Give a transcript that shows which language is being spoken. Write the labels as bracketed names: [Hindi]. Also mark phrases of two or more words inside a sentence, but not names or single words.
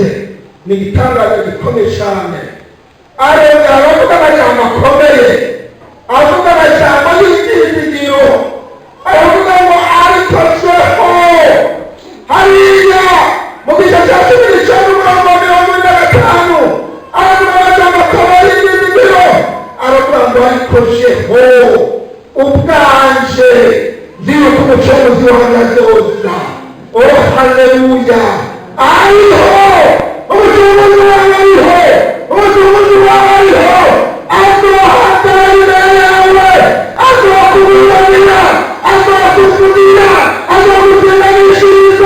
[Rundi] Ni igitangaza gikomeye cyane. Arengera aravuga amajambo akomeye, avuga amajambo y'ibyizigiro, aravuga ngo ariko seho hariya mu gice cya 19:45 aravuga amajambo akomeye y'ibyizigiro, aravuga ngo ariko seho ubwanje nziwe ko umucunguzi wanjye azoza. Oh haleluya! Ariho umucunguzi wanjye, ariho umucunguzi wawe, ariho azohagarara imbere yawe, azokuburanira, azokuvunira, azokuzenganishiriza.